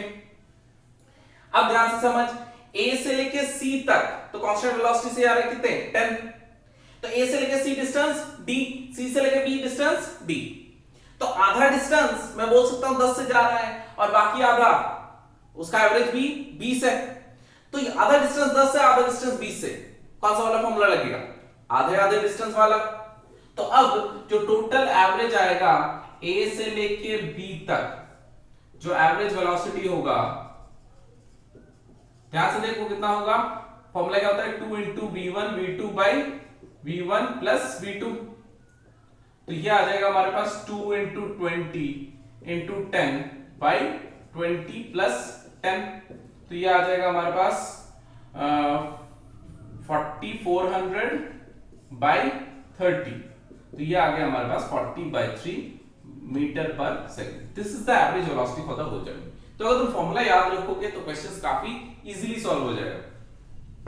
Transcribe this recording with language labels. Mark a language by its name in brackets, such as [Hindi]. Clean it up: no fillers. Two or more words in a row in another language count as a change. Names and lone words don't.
[Hindi] अब ध्यान से समझ, A से लेके C तक तो [English] constant velocity [Hindi] से आ रहा है कितने 10, तो A से लेके C डिस्टेंस D, C से लेके B डिस्टेंस D, तो आधा डिस्टेंस मैं बोल सकता हूं 10 से जा रहा है और बाकी आधा उसका एवरेज भी 20 है, तो ये आधा डिस्टेंस 10 से, आधा डिस्टेंस 20 से, कौन सा वाला फॉर्मूला लगेगा आधे आधे डिस्टेंस वाला। तो अब जो [English] total average [Hindi] आएगा A से लेके B तक जो [English] average velocity [Hindi] होगा, ध्यान से देखो कितना होगा, फॉर्मूला क्या होता है [English] 2 into v1 v2 by v1 plus v2, [Hindi] तो ये आ जाएगा हमारे पास [English] 2 into 20 into 10 by 20 plus 10, [Hindi] तो ये आ जाएगा हमारे पास 4400 by 30, तो ये आ गया हमारे पास 40/3 [English] meter per second. this is the average velocity for the whole journey. [Hindi] तो अगर तुम फॉर्मूला याद रखोगे तो क्वेश्चंस काफी [English] easily solve [Hindi] हो जाएगा।